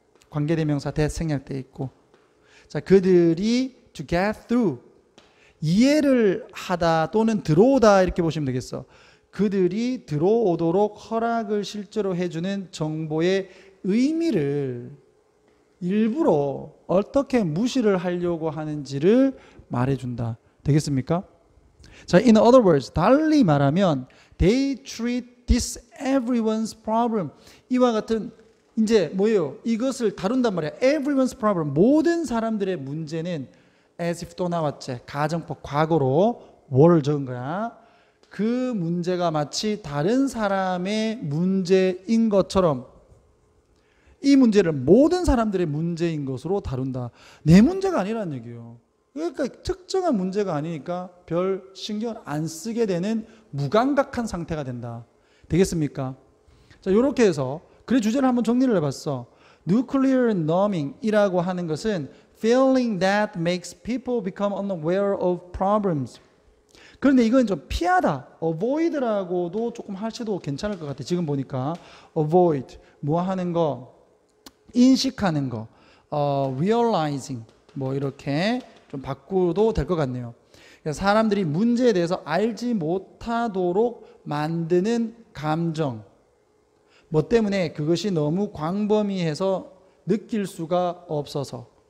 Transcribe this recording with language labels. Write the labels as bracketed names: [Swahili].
[Korean] 관계대명사 that 생략돼 있고. 자, 그들이 [English] to get through, [Korean] 이해를 하다 또는 들어오다 이렇게 보시면 되겠어. 그들이 들어오도록 허락을 실제로 해주는 정보의 의미를 일부러 어떻게 무시를 하려고 하는지를 말해준다. 되겠습니까? [English] 자, in other words, [Korean] 달리 말하면 [English] they treat this everyone's problem. [Korean] 이와 같은 이제 뭐예요? 이것을 다룬단 말이야. [English] everyone's problem. [Korean] 모든 사람들의 문제는 as if 또 나왔지. 가정법 과거로 뭐를 적은 거야? 그 문제가 마치 다른 사람의 문제인 것처럼 이 문제를 모든 사람들의 문제인 것으로 다룬다. 내 문제가 아니라는 얘기예요. 그러니까 특정한 문제가 아니니까 별 신경 안 쓰게 되는 무감각한 상태가 된다. 되겠습니까? 자, 이렇게 해서 그래 주제를 한번 정리를 해봤어. [English] Nuclear numbing [Korean] 이라고 하는 것은 [English] feeling that makes people become unaware of problems. [Korean] 그런데 이건 좀 피하다, avoid라고도 조금 하셔도 괜찮을 것 같아. 지금 보니까 avoid, 뭐 하는 거, 인식하는 거, realizing, 뭐 이렇게 좀 바꾸도 될 것 같네요. 사람들이 문제에 대해서 알지 못하도록 만드는 감정, 뭐 때문에 그것이 너무 광범위해서 느낄 수가 없어서